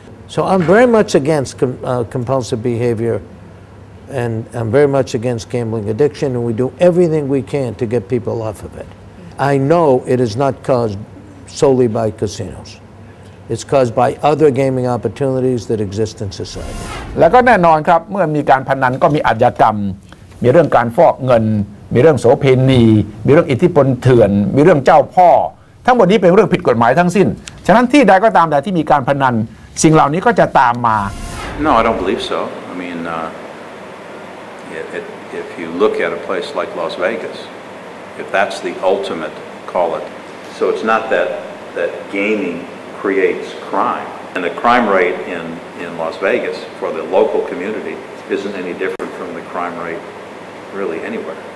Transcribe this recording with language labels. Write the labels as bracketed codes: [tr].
[en] So I'm very much against compulsive behavior, and I'm very much against gambling addiction, and we do everything we can to get people off of it. I know it is not caused solely by casinos. It's caused by other gaming opportunities that exist in society. [th] แล้วก็แน่นอนครับเมื่อมีการพนันก็มีอาชญากรรมมีเรื่องการฟอกเงินมีเรื่องโสเภณีมีเรื่องอิทธิพลเถื่อนมีเรื่องเจ้าพ่อทั้งหมดนี้เป็นเรื่องผิดกฎหมายทั้งสิ้นฉะนั้นที่ใดก็ตามแต่ที่มีการพนันสิ่งเหล่านี้ก็จะตามมา [en] No, I don't believe so. I mean, if you look at a place like Las Vegas, if that's the ultimate, call it. So it's not that gaming creates crime. And the crime rate in Las Vegas for the local community isn't any different from the crime rate really anywhere.